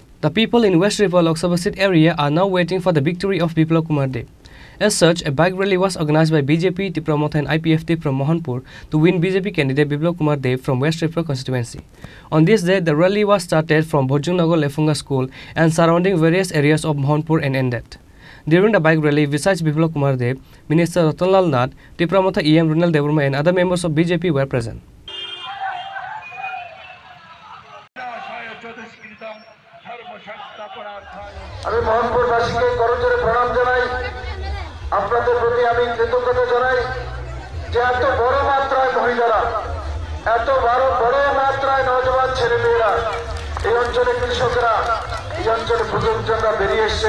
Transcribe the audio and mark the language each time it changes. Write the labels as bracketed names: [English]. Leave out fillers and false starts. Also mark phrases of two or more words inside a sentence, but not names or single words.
[English] The people in West Tripura Lok Sabha seat area are now waiting for the victory of Biplab Kumar Dev. As such, a bike rally was organized by BJP Tripura Motha and IPFT from Mohanpur to win BJP candidate Biplab Kumar Dev from West Tripura constituency. On this day, the rally was started from Bhojungnagar Lefunga School and surrounding various areas of Mohanpur and ended. During the bike rally, besides Biplab Kumar Dev, Minister Ratanlal Nath, Tripura Motha EM Runal Deborma and other members of BJP were present. [Bangla] আমি মোহনপুরবাসীকে করজোড়ে প্রণাম জানাই, আপনাদের প্রতি আমি কৃতজ্ঞতা জানাই যে এত বড় মাত্রায় মহিলারা, এত বড় মাত্রায় নওজোয়ান ছেলেমেয়েরা, এই অঞ্চলে কৃষকরা, এই অঞ্চলে প্রযোজকরা বেরিয়ে এসছে।